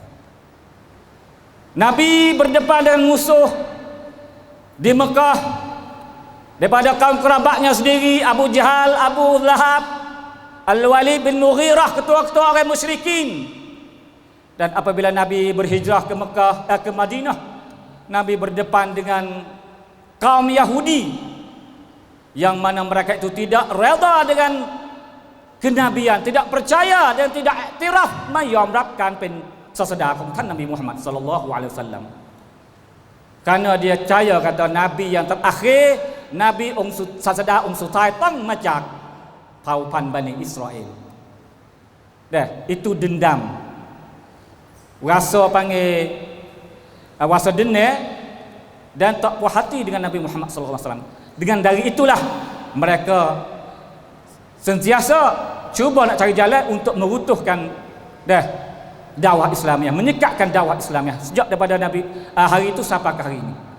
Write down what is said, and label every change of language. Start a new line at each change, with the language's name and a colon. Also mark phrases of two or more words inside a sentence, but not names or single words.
Malay: Nabi berdepan dengan musuh di Mekah daripada kaum kerabatnya sendiri, Abu Jahal, Abu Lahab, Al-Walid bin Mughirah, ketua-ketua orang musyrikin. Dan apabila Nabi berhijrah ke Mekah, ke Madinah, Nabi berdepan dengan kaum Yahudi yang mana mereka itu tidak reda dengan kenabian, tidak percaya dan tidak iktiraf
Thai: ไม่ยอมรับการเป็นศาสดาของท่านนบีมุฮัมมัดศ็อลลัลลอฮุอะลัยฮิวะซัลลัม
Malay: kerana dia percaya kata nabi yang terakhir, nabi
Thai: ศาสดาองค์สุดท้ายต้องมาจากเผ่าพันธุ์
Malay: Bani Israel. Itu dendam, rasa panggil rasa dendam dan tak puas hati dengan Nabi Muhammad sallallahu alaihi wasallam. Dengan dari itulah mereka sentiasa cuba nak cari jalan untuk merutuhkan dakwah Islamiah, menyekatkan dakwah Islamiah sejak daripada Nabi hari itu sampai ke hari ini.